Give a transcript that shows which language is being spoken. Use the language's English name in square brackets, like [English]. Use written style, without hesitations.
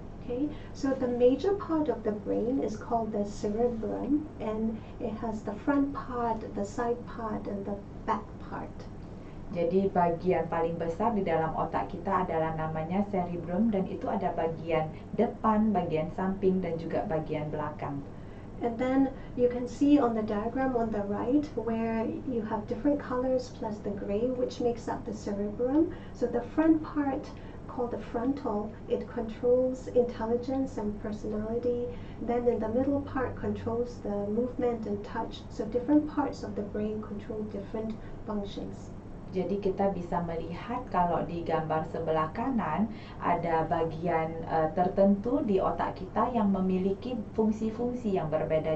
[English] Okay, so the major part of the brain is called the cerebrum, and it has the front part, the side part, and the back part. [Indonesian] Jadi bagian paling besar di dalam otak kita adalah namanya cerebrum, dan itu ada bagian depan, bagian samping, dan juga bagian belakang. [English] And then you can see on the diagram on the right where you have different colors plus the gray, which makes up the cerebrum. So the front part, called the frontal, it controls intelligence and personality. Then in the middle part controls the movement and touch. So different parts of the brain control different functions. [Indonesian] Jadi kita bisa melihat kalau di gambar sebelah kanan ada bagian tertentu di otak kita yang memiliki fungsi-fungsi yang berbeda.